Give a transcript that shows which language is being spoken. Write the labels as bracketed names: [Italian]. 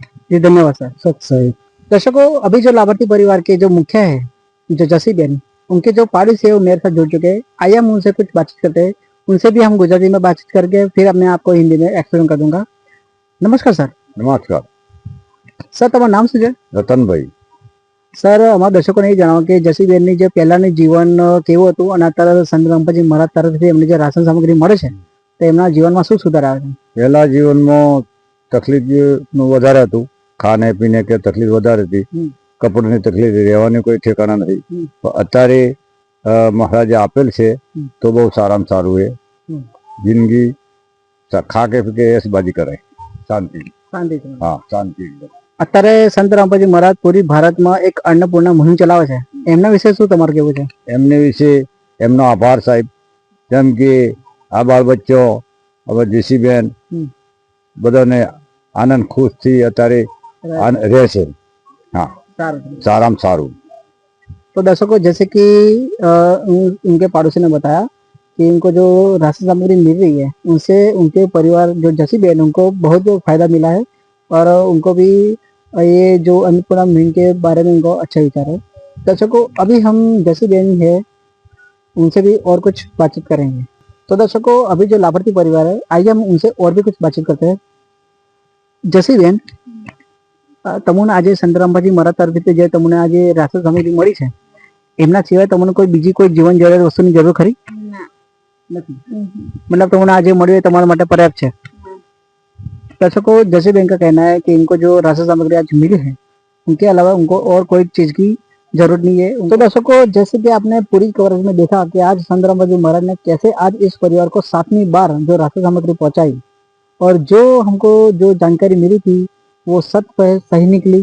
[Hindi] जी धन्यवाद सर। सही दर्शकों, अभी जो लाभार्थी परिवार के जो मुखिया है जो जसी बेन, उनके जो पड़ोसी है वो मेरे साथ जुड़ चुके हैं। आइए हम उनसे कुछ बातचीत करते हैं। उनसे भी हम गुजराती में बातचीत करके फिर मैं आपको हिंदी में एक्सप्लेन कर दूंगा। नमस्कार सर। नमस्कार [Gujarati] सर, તમારું નામ શું છે? રતનભાઈ। સર, અમારા દર્શકોને એ જણાવો કે જસીબેનની જે પહેલાની જીવન કેવું હતું અને અત્યારે સંત રામપાલજી મહારાજ તરફથી એમને જે રાશન સામગ્રી મળે છે તો એમના જીવનમાં શું સુધાર આવે છે? પહેલા જીવનમાં તકલીફ વધારે હતું, [Hindi] ખાને પીને કે [Gujarati] તકલીફ વધારે હતી, કપડાની તકલીફ, રહેવાની કોઈ ઠેકાણા નથી। અત્યારે મહારાજે આપેલ છે તો બહુ સારામાં સારું છે। જિંદગી [Hindi] ખા કે પી કે [Gujarati] એસબાજી કરે, શાંતિ। હા, શાંતિ એકદમ। અત્યારે સંત રામપાલજી મહારાજ પૂરી ભારતમાં એક અન્નપૂર્ણા મુહિમ ચલાવે છે, એમના વિશે શું તમારું કેવું છે? એમને વિશે એમનો આભાર સાહેબ। જેમ કે આ બાળ બચ્ચો હવે જેસીબેન બધાને આનંદ ખુશથી અત્યારે રહેશે। हाँ, साराम सारू। [Hindi] तो दर्शकों, जैसे कि उनके पड़ोसी ने बताया कि इनको जो राशन सामग्री मिल रही है उनसे उनके परिवार जो जसी बहन उनको बहुत फायदा मिला है और उनको भी ये जो अन्नपूर्णा मुहिम के बारे में उनको अच्छा विचार है। दर्शकों, अभी हम जसी बहन है उनसे भी और कुछ बातचीत करेंगे। तो दर्शकों, अभी जो लाभार्थी परिवार है आइए हम उनसे और भी कुछ बातचीत करते हैं। [Gujarati] जसी बहन, તમને આજે સંત રામપાલજી મહારાજ તરફથી જે તમને આજે રાશન સામગ્રી મળી છે એમના સિવાય તમને કોઈ બીજી કોઈ જીવન જરૂરિયાત વસ્તુની જરૂર ખરી? નથી। मतलब તમને આજે મળ્યું એ તમારા માટે पर्याप्त છે। [Hindi] दर्शकों, जैसे बैंक का कहना है कि इनको जो राशन सामग्री आज मिली है उनके अलावा उनको और कोई चीज की जरूरत नहीं है। तो दर्शकों, जैसे कि आपने पूरी कवरेज में देखा कि आज संत रामपालजी महाराज ने कैसे आज इस परिवार को 7वीं बार जो राशन सामग्री पहुंचाई और जो हमको जो जानकारी मिली थी वो सही निकली।